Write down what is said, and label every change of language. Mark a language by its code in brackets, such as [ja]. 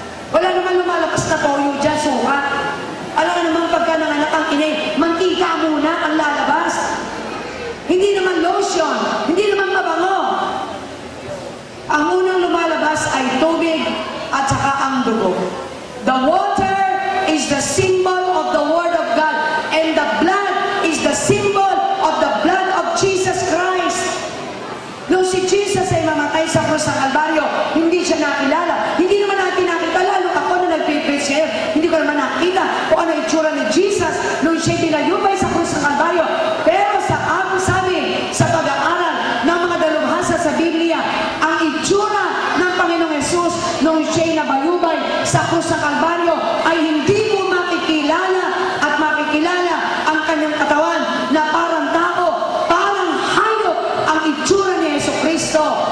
[tl] Wala naman lumalabas na toyo dyan, suka. Alam ka naman pagka nanganak ang ina, mantika muna ang lalabas. Hindi naman lotion. Hindi naman mabango. Ang unang lumalabas ay tubig at saka ang dugo. [en] The water is the symbol of the Word of God, and the blood is the symbol of the blood of Jesus Christ. [tl] Nung si Jesus ay mamatay sa krus ng Kalbaryo, hindi siya nakilala. Hindi naman natin nakita, lalo ako na nag-prepare, hindi ko naman nakita kung ano itsura ni Jesus nung siya pinayubay sa krus ng Kalbaryo. Pero sa sabi sa pag-aaral ng mga dalubhasa sa Biblia, ang itsura ng Panginoong Yesus nung siya'y nabayubay sa krus ng Kalbaryo ay hindi mo makikilala at makikilala ang kanyang katawan na parang tao, parang hayop ang itsura ni Jesucristo.